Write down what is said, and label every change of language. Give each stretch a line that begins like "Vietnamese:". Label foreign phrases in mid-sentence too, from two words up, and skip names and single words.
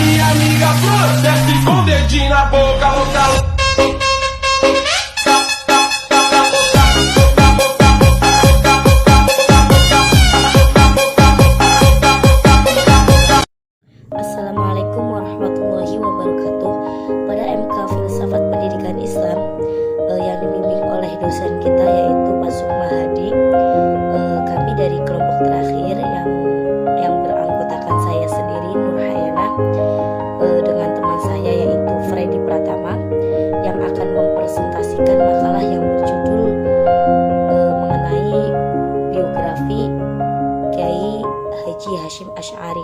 Portuguese: amiga flor, desce com o dedinho na boca, louca,
Arabic: السلام عليكم ورحمة الله وبركاته.
Indonesian: Pada MK Filsafat Pendidikan Islam yang dibimbing oleh dosen kita yaitu Pak Sukma Hadi, kami dari kelompok terakhir yang beranggotakan saya sendiri Nur Hayana dengan teman saya yaitu Freddy Pratama yang akan mempresentasikan makalah yang berjudul mengenai biografi Kiai Haji Hasyim Asy'ari.